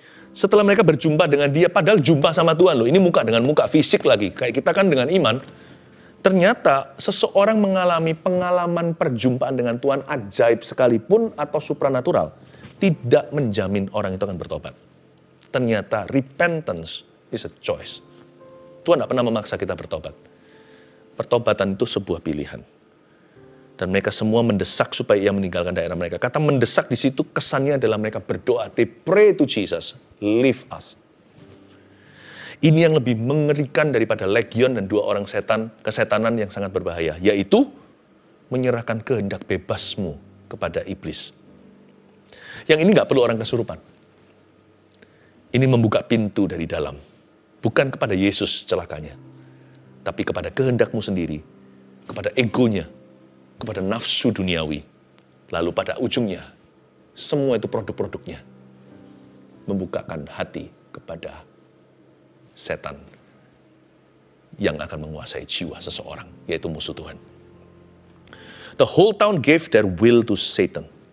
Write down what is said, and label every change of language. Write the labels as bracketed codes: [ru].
[id] Setelah mereka berjumpa dengan dia, padahal jumpa sama Tuhan loh, ini muka dengan muka, fisik lagi, kayak kita kan dengan iman. Ternyata seseorang mengalami pengalaman perjumpaan dengan Tuhan ajaib sekalipun atau supranatural, tidak menjamin orang itu akan bertobat. Ternyata [en] repentance is a choice. [id] Tuhan tidak pernah memaksa kita bertobat. Pertobatan itu sebuah pilihan. Dan mereka semua mendesak supaya ia meninggalkan daerah mereka. Kata mendesak di situ kesannya adalah mereka berdoa. [en] They pray to Jesus, leave us. [id] Ini yang lebih mengerikan daripada legion dan 2 orang kesetanan yang sangat berbahaya. Yaitu menyerahkan kehendak bebasmu kepada iblis. Yang ini nggak perlu orang kesurupan. Ini membuka pintu dari dalam. Bukan kepada Yesus celakanya. Tapi kepada kehendakmu sendiri. Kepada egonya. Kepada nafsu duniawi. Lalu pada ujungnya, semua itu produk-produknya. Membukakan hati kepada setan yang akan menguasai jiwa seseorang, yaitu musuh Tuhan. [en] The whole town gave their will to Satan.